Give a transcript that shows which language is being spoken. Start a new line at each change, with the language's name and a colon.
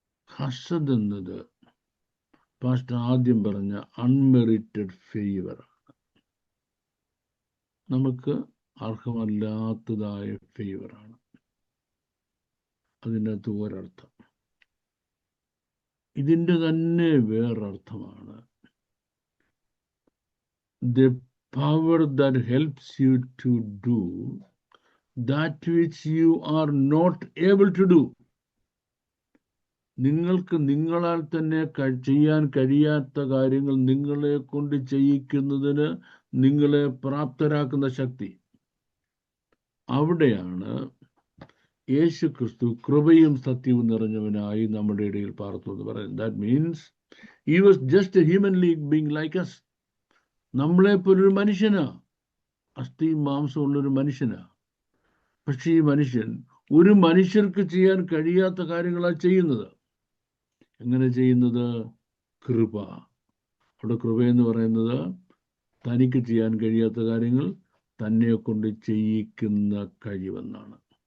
Malayalam: ഹസദ് എന്നത് പാസ്റ്റർ ആദ്യം പറഞ്ഞ അൺമെറിറ്റഡ് ഫേവറാണ്. നമുക്ക് അർഹമല്ലാത്തതായ ഫേവറാണ് അതിനകത്ത് ഒരർത്ഥം. ഇതിൻ്റെ തന്നെ വേറൊരർത്ഥമാണ്
English: the power that helps you to do that which you are not able to do.
Malayalam: നിങ്ങൾക്ക് നിങ്ങളാൽ തന്നെ ചെയ്യാൻ കഴിയാത്ത കാര്യങ്ങൾ നിങ്ങളെ കൊണ്ട് ചെയ്യിക്കുന്നതിന് നിങ്ങളെ പ്രാപ്തരാക്കുന്ന ശക്തി. അവിടെയാണ് യേശു ക്രിസ്തു കൃപയും സത്യവും നിറഞ്ഞവനായി നമ്മുടെ ഇടയിൽ പാർത്തു എന്ന് പറയുന്നത്.
English: That means he was just a human being like us.
Malayalam: നമ്മളെപ്പോലൊരു മനുഷ്യനാ, അസ്ഥിയും മാംസവും ഉള്ളൊരു മനുഷ്യനാ. പക്ഷെ ഈ മനുഷ്യൻ ഒരു മനുഷ്യർക്ക് ചെയ്യാൻ കഴിയാത്ത കാര്യങ്ങളാണ് ചെയ്യുന്നത്. എങ്ങനെ ചെയ്യുന്നത്? കൃപ. അവിടെ കൃപയെന്ന് പറയുന്നത് തനിക്ക് ചെയ്യാൻ കഴിയാത്ത കാര്യങ്ങൾ തന്നെ കൊണ്ട് ചെയ്യിക്കുന്ന കഴിവെന്നാണ്.